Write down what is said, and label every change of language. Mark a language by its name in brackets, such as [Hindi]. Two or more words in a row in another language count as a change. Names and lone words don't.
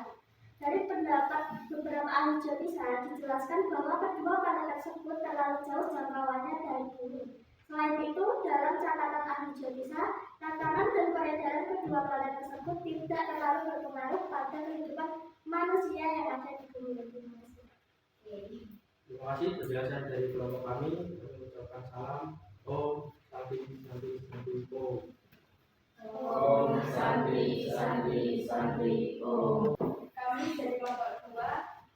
[Indonesian] Dari pendapat beberapa ahli Jatisa dijelaskan bahwa kedua planet tersebut terlalu jauh jangkauannya dari bumi. Selain itu, dalam catatan ahli Jatisa, tatanan dan peredaran kedua planet tersebut tidak terlalu berpengaruh pada kehidupan manusia yang ada di bumi. Terima kasih penjelasan dari kelompok kami. Kami mengucapkan salam. [Sanskrit] Om Santi Santi Santi Om. Om Santi Santi Santi Om. [Indonesian] Kami dari kelompok 2